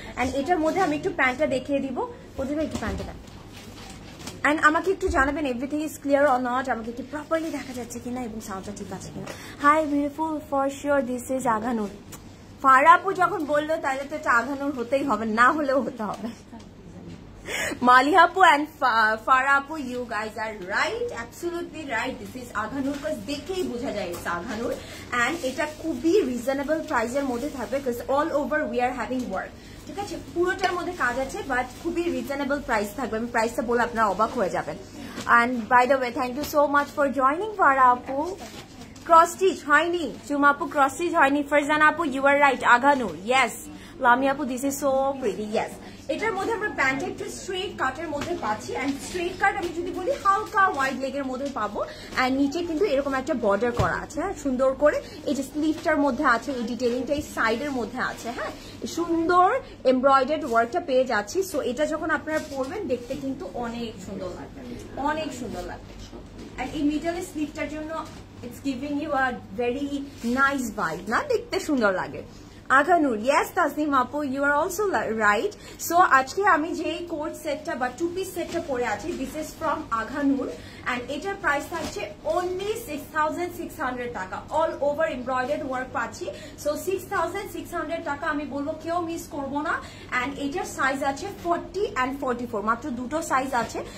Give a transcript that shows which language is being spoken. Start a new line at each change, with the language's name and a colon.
Bangla: And এটার মধ্যে আমি একটু প্যান্টটা দেখিয়ে দিব। প্রতিভা একটু প্যান্টটা দেন। অ্যান্ড আমাকে একটু জানাবেন
English: everything is clear or not,
Bangla: আমাকে কি প্রপারলি দেখা যাচ্ছে কিনা এবং সাউন্ডটা ঠিক আছে কিনা।
English: Hi beautiful, for sure this is Aghanur.
Bangla: ফারা আপু যখন বললো তাহলে তো এটা আঘানুর হতেই হবে, না হলেও হতে হবে।
English: Maliha Apu and Farah Apu, you guys are right, absolutely right. This is Aghanur, because
Bangla: দেখেই বোঝা যায়
English: it's Aghanur, and
Bangla: এটা খুবই রিজনেবল প্রাইসের মধ্যে থাকবে,
English: because all over we are having work.
Bangla: ঠিক আছে, পুরোটার মধ্যে কাজ আছে, বাট খুবই রিজনেবল প্রাইস থাকবে। আমি প্রাইসটা বলে আপনারা অবাক হয়ে যাবেন।
English: And by the way, thank you so much for joining Farah Apu. Cross stitch হয়নি, Chuma Apu cross stitch হয়নি, Farzana Apu you are right, Aghanur, yes. Lami Apu, this is so pretty, yes.
Bangla: এটার মধ্যে আমরা প্যান্টটা একটু straight কাটের মধ্যে পাচ্ছি, এন্ড স্ট্রেট কাট আমি যদি বলি হালকা ওয়াইড লেগের মধ্যে পাবো। এন্ড নিচে কিন্তু এরকম একটা বর্ডার করা আছে, হ্যাঁ, সুন্দর করে। এই যে স্লিভটার মধ্যে আছে, এই ডিটেলিংটা এই সাইডের মধ্যে আছে, হ্যাঁ, সুন্দর এমব্রয়ডার্ড ওয়ার্কটা পেয়ে যাচ্ছি। সো এটা যখন আপনারা পরবেন দেখতে কিন্তু অনেক সুন্দর লাগবে, অনেক সুন্দর লাগবে। এন্ড এই মিডলের স্লিভটার জন্য
English: it's giving you a very nice vibe,
Bangla: না, দেখতে সুন্দর লাগে।
English: Aghanur, yes Tasneem Apu, you are also right.
Bangla: So আজকে আমি যে কোট সেটটা বা টু পিস সেটটা পরে আছি,
English: this is from Aghanur,
Bangla: and এটার প্রাইস থাকছে only 6600 টাকা। অল ওভার এমব্রয়ডার্ড ওয়ার্ক পাচ্ছি। সো 6600 টাকা আমি বলবো কেউ মিস করবো না। এন্ড এটার সাইজ আছে 40 and 44, মাত্র দুটো সাইজ আছে।